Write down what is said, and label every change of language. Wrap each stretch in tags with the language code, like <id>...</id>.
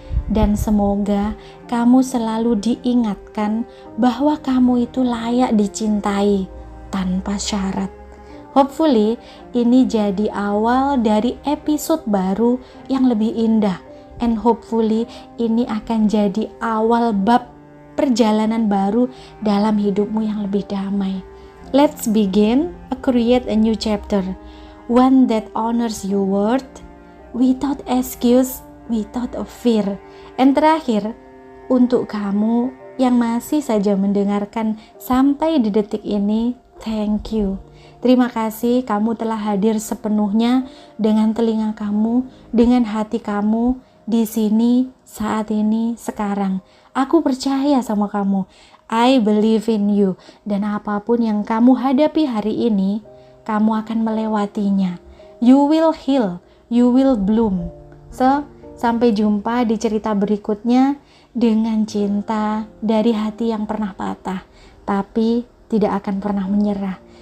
<id>Dan semoga kamu selalu diingatkan bahwa kamu itu layak dicintai tanpa syarat.</id> <en>Hopefully</en> <id>ini jadi awal dari episode baru yang lebih indah.</id> <en>And hopefully</en> <id>ini akan jadi awal bab perjalanan baru dalam hidupmu yang lebih damai.</id> <en>Let's begin create a new chapter. One that honors your word without excuse, without a fear.</en> <id>And terakhir, untuk kamu yang masih saja mendengarkan sampai di detik ini,</id> <en>thank you.</en> <id>Terima kasih kamu telah hadir sepenuhnya dengan telinga kamu, dengan hati kamu di sini, saat ini, sekarang. Aku percaya sama kamu.</id> <en>I believe in you.</en> <id>Dan apapun yang kamu hadapi hari ini, kamu akan melewatinya.</id> <en>You will heal, you will bloom.</en> <id>So, sampai jumpa di cerita berikutnya dengan cinta dari hati yang pernah patah, tapi tidak akan pernah menyerah.</id>